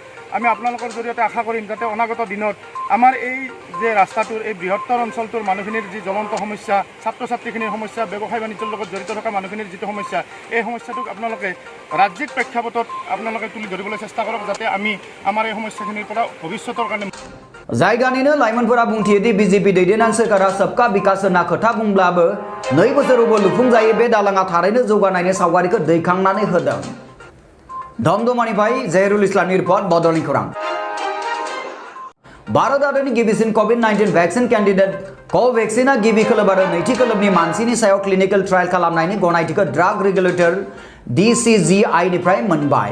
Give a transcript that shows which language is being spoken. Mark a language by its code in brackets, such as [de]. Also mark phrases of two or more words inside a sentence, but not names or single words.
[as] আমি আপোনালোকৰ জৰিয়তে আশা কৰিম যাতে অনাগত দিনত আমাৰ এই যে ৰাস্তাটোৰ এই বৃহত্তৰ অঞ্চলটোৰ মানুহখিনিৰ যি জ্বলন্ত সমস্যা, ছাত্ৰ ছাত্ৰীখিনিৰ সমস্যা, ব্যৱসায় বাণিজ্যৰ লগত জড়িত থকা মানুহখিনিৰ যিটো সমস্যা, এই সমস্যাটোক আপোনালোকে ৰাজ্যিক প্ৰেক্ষাপটত আপোনালোকে তুলি ধৰিবলৈ চেষ্টা কৰক, যাতে আমি আমাৰ এই সমস্যাখিনিৰ পৰা ভৱিষ্যতৰ কাৰণে [brx] जायगानिनो लाइमोनफोरा बुंथियोदि BJP दैदेननाय सोरखारा [hi] सबका विकास [brx] होनना खोथा बुंब्लाबो 2 बोसोरावबो लुफुंजायै बे दालाङा थारैनो जौगानायनि सावगारिखौ दैखांनानै होदों। धमधमानिफ्राय जहेरुल इस्लामनि रिपर्ट बड'लेण्ड खौरां। भारत हादरनि गिबिसिन COVID-19 [en] vaccine candidate [brx] कोवैक्सीना गिबि खोलोब आरो नैथि खोलोबनि मानसिनि सायाव [en] clinical trial [brx] खालामनायनि गनायथिखौ [en] drug regulator [brx] DCGI निफ्राय मोनबाय।